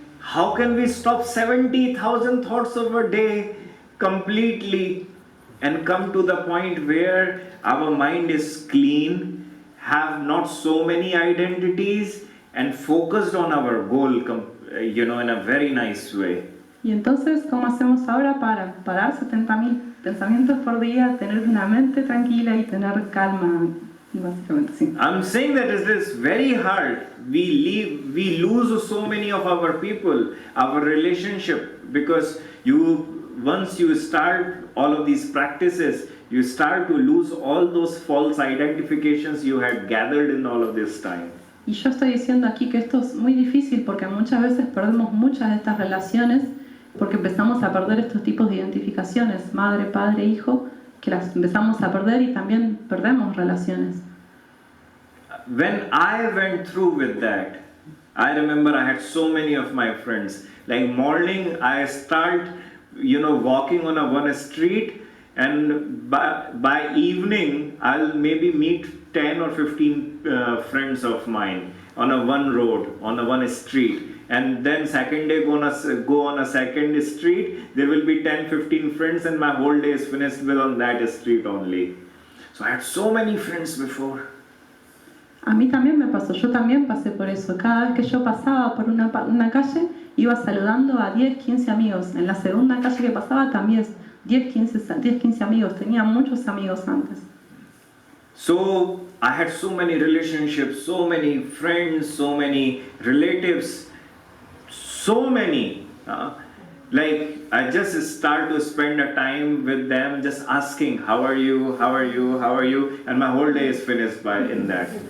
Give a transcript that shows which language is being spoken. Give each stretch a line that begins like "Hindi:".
English: How can we stop 70,000 thoughts of a day completely and come to the point where our mind is clean, have not so many identities, and focused on our goal, in a very nice way?
Spanish: Y entonces, ¿cómo hacemos ahora para parar 70.000 pensamientos por día, tener una mente tranquila y tener calma? Básicamente, sí.
English: I'm saying that it is very hard. We lose so many of our people, our relationship, because once you start all of these practices, you start to lose all those false identifications you had gathered in all of this time.
Spanish: Y yo estoy diciendo aquí que esto es muy difícil porque muchas veces perdemos muchas de estas relaciones porque empezamos a perder estos tipos de identificaciones, madre, padre, hijo, que las empezamos a perder y también perdemos relaciones.
English: When I went through with that, I remember I had so many of my friends. Like morning, I start, walking on one street, and by evening, I'll maybe meet 10 or 15 friends of mine on one road, on one street. And then second day go on a second street, there will be 10-15 friends, and my whole day is finished with on that street only. So I had so many friends before.
Spanish: A mí también me pasó, yo también pasé por eso. Cada vez que yo pasaba por una calle, iba saludando a 10, 15 amigos. En la segunda calle que pasaba también 10, 15 amigos. Tenía muchos amigos antes.
English: So I had so many relationships, so many friends, so many relatives, so many. Like I just start to spend a time with them, just asking, how are you, how are you, how are you, and my whole day is finished in that.